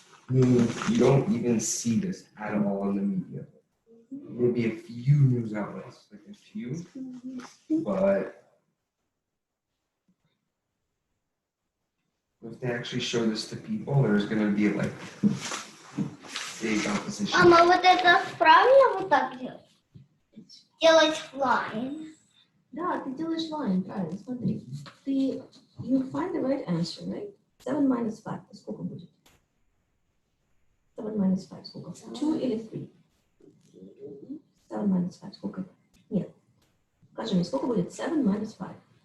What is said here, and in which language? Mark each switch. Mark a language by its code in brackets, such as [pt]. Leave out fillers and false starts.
[en] You don't even see this at all in the media. Maybe a few news outlets, like a few, but if they actually show this to people, there's gonna be like big opposition. [ru] Мама, вот это правильно вот так делать? Делать line. Да, ты делаешь line, правильно, смотри. Ты, [en] you find the right answer, right? 7 minus 5, [ru] сколько будет? [en] 7 minus 5, [ru] сколько? 2 или 3? 7 minus 5, сколько? Нет. Скажи мне, сколько будет [en] 7 minus 5?